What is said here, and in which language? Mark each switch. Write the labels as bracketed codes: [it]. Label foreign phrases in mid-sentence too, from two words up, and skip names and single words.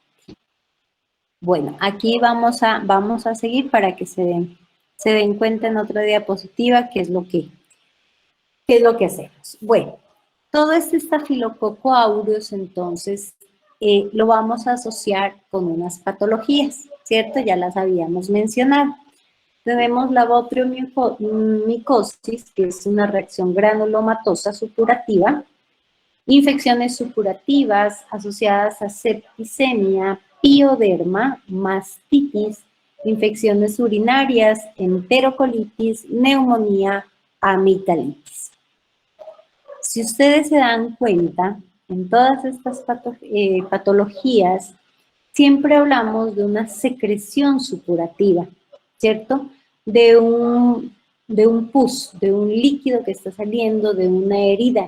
[es] Bueno, aquí vamos a seguir para que se den cuenta en otra diapositiva qué es lo que hacemos. Bueno, todo este estafilococo aureus, entonces, lo vamos a asociar con unas patologías, ¿cierto? Ya las habíamos mencionado. Tenemos la botriomicosis, que es una reacción granulomatosa supurativa, infecciones supurativas asociadas a septicemia, pioderma, mastitis, infecciones urinarias, enterocolitis, neumonía, amigdalitis. Si ustedes se dan cuenta, en todas estas patologías, siempre hablamos de una secreción supurativa, ¿cierto? De un pus, de un líquido que está saliendo de una herida.